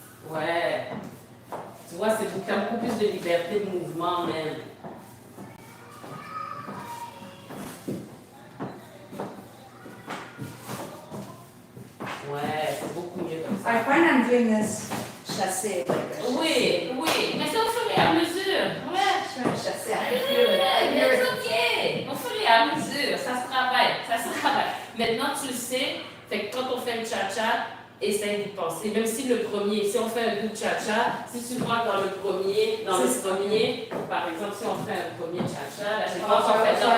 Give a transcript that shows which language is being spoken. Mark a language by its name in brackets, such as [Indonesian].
[French] Ouais. Tu vois, c'est beaucoup plus de liberté de mouvement même. Ouais, c'est beaucoup mieux comme ça. [English] I find I'm doing this chassé. [French] Oui, mais c'est au fur et à mesure. Ouais. Je fais un chassé. C'est ok. Au fur et à mesure, ça se travaille. Maintenant, tu le sais, fait que quand on fait le cha-cha, essaye d'y penser. Même si si on fait un double cha-cha, si tu vois dans le premier, par exemple, si on fait un premier cha-cha, là, j'ai pas encore fait.